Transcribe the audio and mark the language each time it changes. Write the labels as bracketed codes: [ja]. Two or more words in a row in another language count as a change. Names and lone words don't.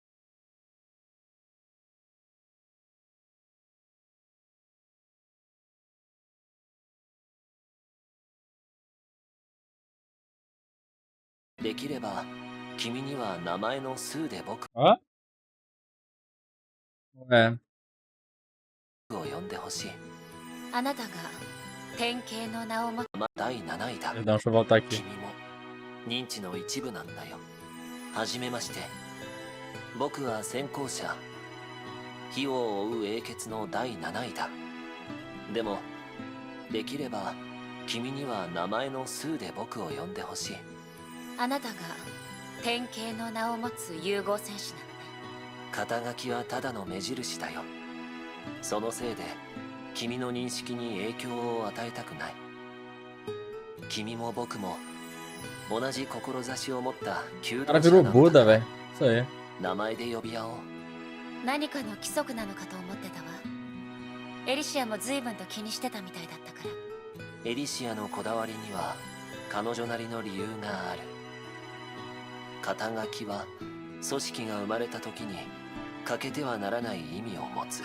[ja] Hã? できれば君には名前の数で僕を呼んでほしい。あなたが典型の名を持つ第7位だ。 [pt] Perdão, deixa eu voltar aqui. [ja] 君も認知の一部なんだよ。はじめまして。僕は先行者、火を追う英傑の第7位だ。でもできれば君には名前の数で僕を呼んでほしい。あなたが典型の名を持つ融合戦士なのね。肩書きはただの目印だよ。そのせいで君の認識に影響を与えたくない。君も僕も同じ志を持った求 [pt] Ela [ja] 道者 [pt] virou [ja] なの [pt] Buda, [ja] だ。 [pt] velho. Isso aí. [ja] 名前で呼び合おう。何かの規則なのかと思ってたわ。エリシアも随分と気にしてたみたいだったから。エリシアのこだわりには彼女なりの理由がある。肩書きは組織が生まれた時に欠けてはならない意味を持つ。